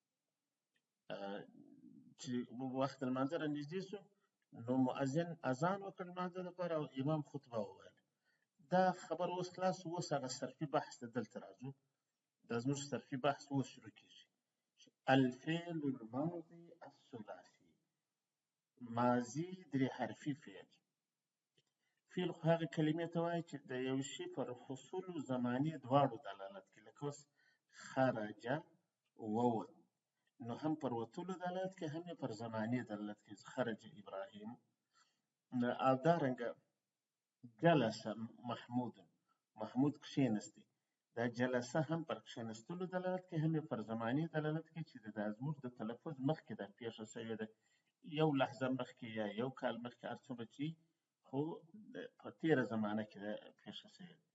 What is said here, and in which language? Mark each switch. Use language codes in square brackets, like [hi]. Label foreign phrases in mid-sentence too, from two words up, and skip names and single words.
[ps] چې وخت لمانځه رانږدې شو نو مؤذن اذان وکړ لمانځه لپاره او امام خطبه وویل. دا خبر اوس خلاص، اوس هغه صرفي بحث ته دلته راځو. دا زموږ صرفي بحث اوس شروع کېږي. [ar] الفعل الماضي الثلاثي، [ps] ماضي درې حرفي فعل. فعل خو هغه کلمې ته وایي چې د یو شي پر حصولو زماني دواړو دلالت کوي، لکه اوس خرج ووت، نو هم پر وتلو دلالت کوي هم یې پر زماني دلالت کوي. [ar] خرج ابراهیم. [ps] او دارنګه جلس محمود، محمود کښېنستی، دا جلسه هم پر کښېنستلو دلالت کوي هم یې پر زماني دلالت کوي چې دا زموږ د تلفظ مخکې دا پېښه شوې ده، یو لحظه مخکې یا یو کال مخکې هر څومره چې خو په تېره زمانه کې دا پېښه شوې ده.